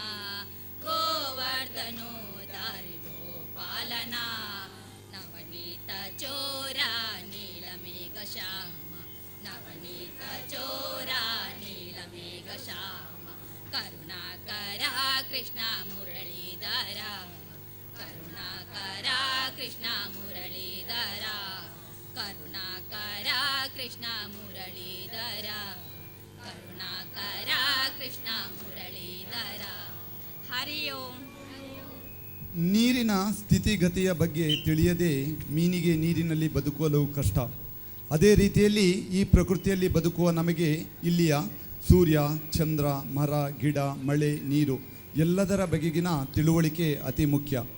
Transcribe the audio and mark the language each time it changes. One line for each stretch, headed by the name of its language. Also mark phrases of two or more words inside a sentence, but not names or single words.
Sanskrit: ಗೋವರ್ಧನೋ ದಾರಿ ಗೋಪಾಲನ ನವನೀತ ಚೋರ ನೀಲಮೇಘ ಶ್ಯಾಮ ನವನೀತ ಚೋರ ನೀಲಮೇಘ ಶ್ಯಾಮ ಕರುಣಾಕರ ಕೃಷ್ಣ ಮುರಳೀಧರ ಕರುಣಾಕರ ಕೃಷ್ಣ ಮುರಳೀಧರ ಕರುಣಾಕರ ಕೃಷ್ಣ ಮುರಳೀಧರ ಕರುಣಾಕರ ಕೃಷ್ಣ ಮುರಳೀಧರ. ಹರಿ ಓಂ.
Kannada: ನೀರಿನ ಸ್ಥಿತಿಗತಿಯ ಬಗ್ಗೆ ತಿಳಿಯದೆ ಮೀನಿಗೆ ನೀರಿನಲ್ಲಿ ಬದುಕಲು ಕಷ್ಟ. ಅದೇ ರೀತಿಯಲ್ಲಿ ಈ ಪ್ರಕೃತಿಯಲ್ಲಿ ಬದುಕುವ ನಮಗೆ ಇಲ್ಲಿಯ ಸೂರ್ಯ, ಚಂದ್ರ, ಮರ, ಗಿಡ, ಮಳೆ, ನೀರು ಎಲ್ಲದರ ಬಗೆಗಿನ ತಿಳುವಳಿಕೆ ಅತಿ ಮುಖ್ಯ.